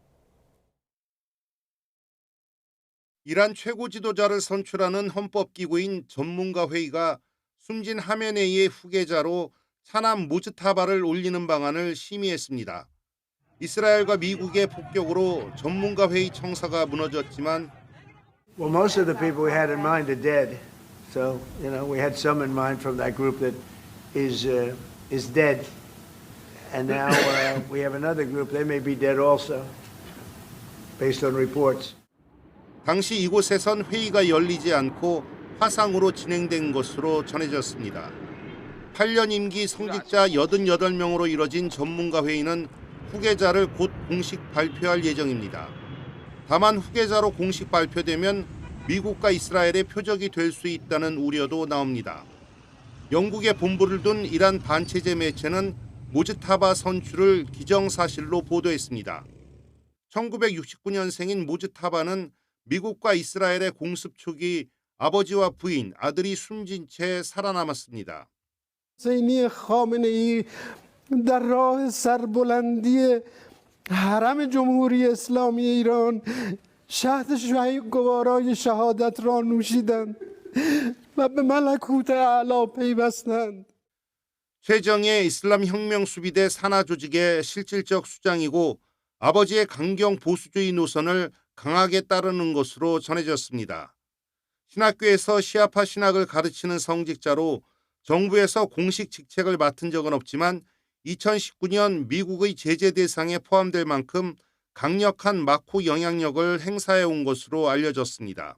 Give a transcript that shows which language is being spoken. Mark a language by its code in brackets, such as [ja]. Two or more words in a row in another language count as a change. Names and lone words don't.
[ko] 이란 최고 지도자를 선출하는 헌법기구인 전문가회의가 숨진 하메네이의 후계자로 차남 모즈타바를 올리는 방안을 심의했습니다. 이스라엘과 미국의 폭격으로 전문가회의 청사가 무너졌지만 [en] Well, most of the people we had in mind are dead. So, we had some in mind from that group that is dead. And now we have another group, they may be dead also, based on reports. [ko] 당시 이곳에선 회의가 열리지 않고 화상으로 진행된 것으로 전해졌습니다. 8년 임기 성직자 88명으로 이뤄진 전문가 회의는 후계자를 곧 공식 발표할 예정입니다. 다만 후계자로 공식 발표되면 미국과 이스라엘의 표적이 될 수 있다는 우려도 나옵니다. 영국에 본부를 둔 이란 반체제 매체는 모즈타바 선출을 기정사실로 보도했습니다. 1969년생인 모즈타바는 미국과 이스라엘의 공습 초기 아버지와 부인, 아들이 숨진 채 살아남았습니다. [fa] حسینی خامنه‌ای در راه سربلندی حرم جمهوری اسلامی ایران شهد گوارای شهادت را نوشیدند و به ملکوت اعلی پیوستند. [ko] 최정예 이슬람 혁명 수비대 산하 조직의 실질적 수장이고 아버지의 강경 보수주의 노선을 강하게 따르는 것으로 전해졌습니다. 신학교에서 시아파 신학을 가르치는 성직자로 정부에서 공식 직책을 맡은 적은 없지만 2019년 미국의 제재 대상에 포함될 만큼 강력한 마코 영향력을 행사해 온 것으로 알려졌습니다.